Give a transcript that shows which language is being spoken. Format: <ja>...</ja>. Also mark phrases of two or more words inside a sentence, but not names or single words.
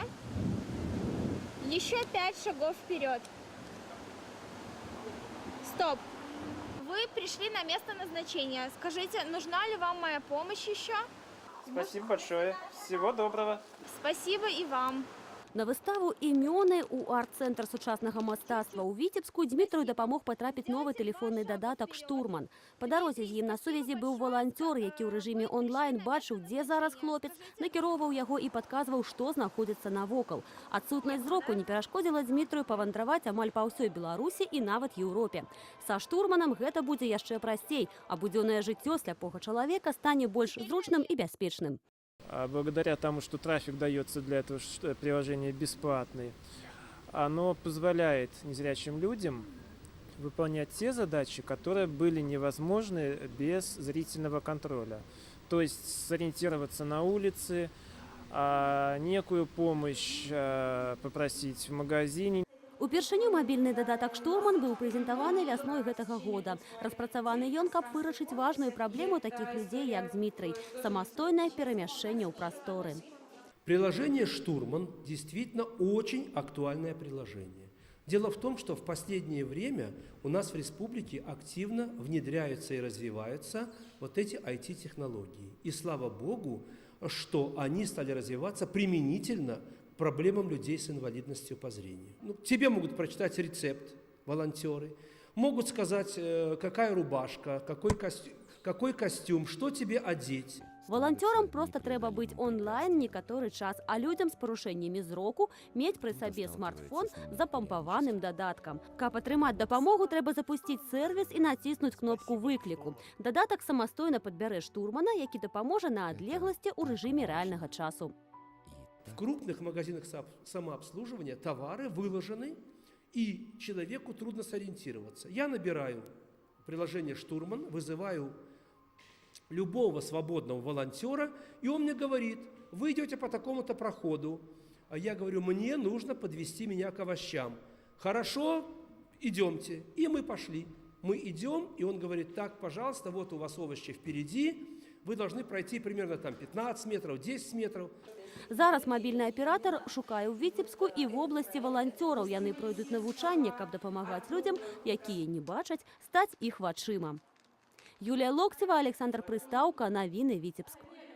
<ru>Еще 5 шагов вперед. Стоп. Вы пришли на место назначения. Скажите, нужна ли вам моя помощь еще? Спасибо большое. Всего доброго. Спасибо и вам.</ru> <be>На выставу «Імёны» у арт-цэнтр сучаснага мастацтва ў Віцебску Дмітрыю дапамог патрапіць новы тэлефонны дадатак «Штурман». Па дарозе з ім на сувязі быў валанцёр, які ў рэжыме онлайн бачыў, дзе зараз хлопец, накіроўваў яго і падказваў, што знаходзіцца навокал. Адсутнасць зроку не перашкодзіла Дмітрыю павандраваць амаль па ўсёй Беларусі і нават Еўропе. Са «Штурманам» гэта будзе яшчэ прасцей, а будзённае жыццё сляпога чалавека стане больш зручным і бяспечным.</be> <ru>Благодаря тому, что трафик дается для этого приложения бесплатный, оно позволяет незрячим людям выполнять те задачи, которые были невозможны без зрительного контроля. То есть сориентироваться на улице, некую помощь попросить в магазине.</ru> <be>Упершыню мабільны дадатак «Штурман» быў прэзентаваны вясной гэтага года. Распрацаваны ён, каб вырашыць важную праблему таких людзей, як Дмітрый – самастойнае перамяшчэнне ў прасторы.</be> <ru>Приложение «Штурман» действительно очень актуальное приложение. Дело в том, что в последнее время у нас в республике активно внедряются и развиваются вот эти IT-технологии. И слава Богу, что они стали развиваться применительно проблемам людей с инвалидностью по зрению. Тебе могут прочитать рецепт волонтеры, могут сказать, какая рубашка, какой костюм, что тебе одеть.</ru> <be>Валанцёрам проста трэба быць онлайн некаторы час, а людзям з парушэннямі зроку мець пры сабе смартфон з запампаваным дадаткам. Каб атрымаць дапамогу, трэба запусціць сервіс і націснуць кнопку выкліку. Дадатак самастойна падбярэ штурмана, які дапаможа на адлегласці ў рэжыме рэальнага часу.</be> <ru>В крупных магазинах самообслуживания товары выложены, и человеку трудно сориентироваться. Я набираю приложение «Штурман», вызываю любого свободного волонтера, и он мне говорит: вы идете по такому-то проходу. А я говорю: мне нужно подвести меня к овощам. Хорошо, идемте. И мы пошли. Мы идем, и он говорит: так, пожалуйста, вот у вас овощи впереди. Вы должны пройти примерно там 15 метров, 10 метров.</ru> <be>Зараз мабільны аператар шукае ў Віцебску і в обласці валанцёраў. Яны пройдуць навучанне, каб дапамагаць людзям, якія не бачаць, стаць іх вачыма. Юлія Локтева, Александр Прыстаўка, навіны Віцебск.</be>